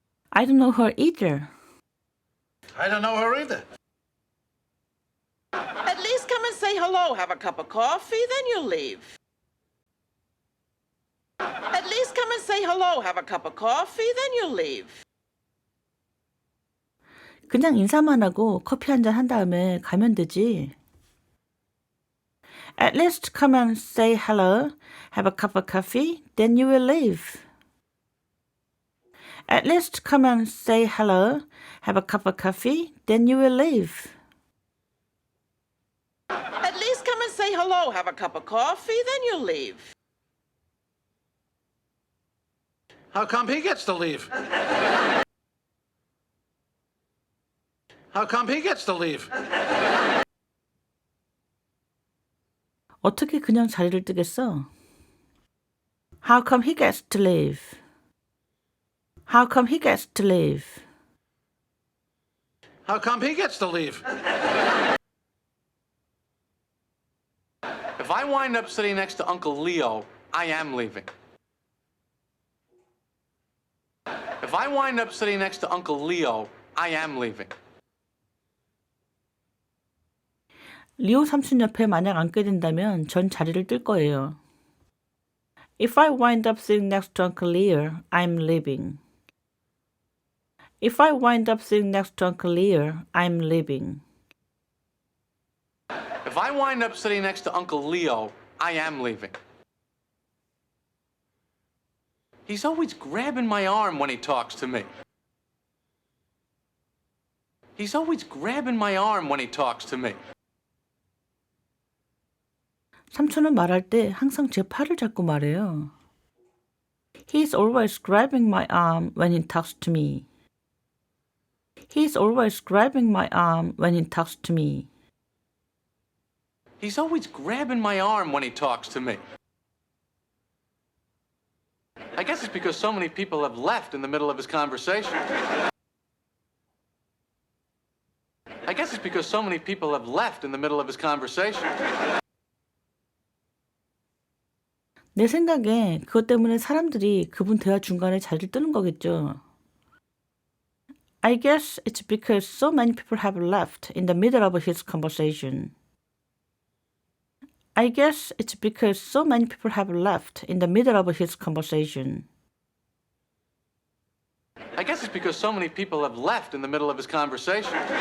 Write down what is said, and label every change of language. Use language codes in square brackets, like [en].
[en] I don't know her either. I don't know her either. At least come and say hello, have a cup of coffee, then you'll leave. At least come and say hello, have a cup of coffee, then you'll leave. [ko] 그냥 인사만 하고 커피 한잔 한 다음에 가면 되지. [en] At least come and say hello, have a cup of coffee, then you will leave. At least come and say hello, have a cup of coffee, then you will leave. At least come and say hello, have a cup of coffee, then you'll leave. How come he gets to leave? How come he gets to leave? [ko] 어떻게 그냥 자리를 뜨겠어? [en] How come he gets to leave? How come he gets to leave? How come he gets to leave? If I wind up sitting next to Uncle Leo, I am leaving. If I wind up sitting next to Uncle Leo, I am leaving. [ko] 리오 삼촌 옆에 만약 앉게 된다면 전 자리를 뜰 거예요. [en] If I wind up sitting next to Uncle Leo, I'm leaving. If I wind up sitting next to Uncle Leo, I'm leaving. If I wind up sitting next to Uncle Leo, I am leaving. He's always grabbing my arm when he talks to me. He's always grabbing my arm when he talks to me. [ko] 삼촌은 말할 때 항상 제 팔을 잡고 말해요. [en] He's always grabbing my arm when he talks to me. He's always grabbing my arm when he talks to me. He's always grabbing my arm when he talks to me. I guess it's because so many people have left in the middle of his conversation. I guess it's because so many people have left in the middle of his conversation. [ko] 내 생각에 그것 때문에 사람들이 그분 대화 중간에 자리를 뜨는 거겠죠. [en] I guess it's because so many people have left in the middle of his conversation. I guess it's because so many people have left in the middle of his conversation. I guess it's because so many people have left in the middle of his conversation.